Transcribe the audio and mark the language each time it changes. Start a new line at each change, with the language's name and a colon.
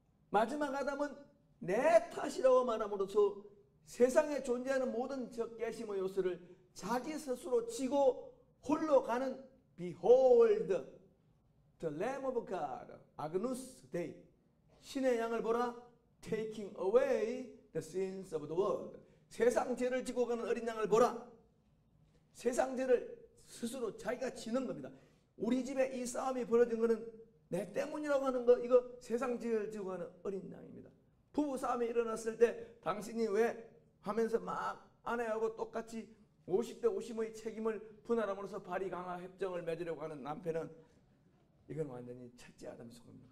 Korean: 마지막 아담은 내 탓이라고 말함으로써 세상에 존재하는 모든 적개심의 요소를 자기 스스로 지고 홀로 가는
English: Behold the Lamb of God, Agnus Dei.
Korean: 신의 양을 보라,
English: taking away the sins of the world.
Korean: 세상 죄를 지고 가는 어린 양을 보라. 세상 죄를 스스로 자기가 지는 겁니다. 우리 집에 이 싸움이 벌어진 것은 내 때문이라고 하는 거, 이거 세상 죄를 지고 가는 어린 양입니다. 부부 싸움이 일어났을 때 당신이 왜 하면서 막 아내하고 똑같이 50대 50의 책임을 분할함으로써 발이 강화 협정을 맺으려고 하는 남편은 이건 완전히 첫째 아담이 속입니다.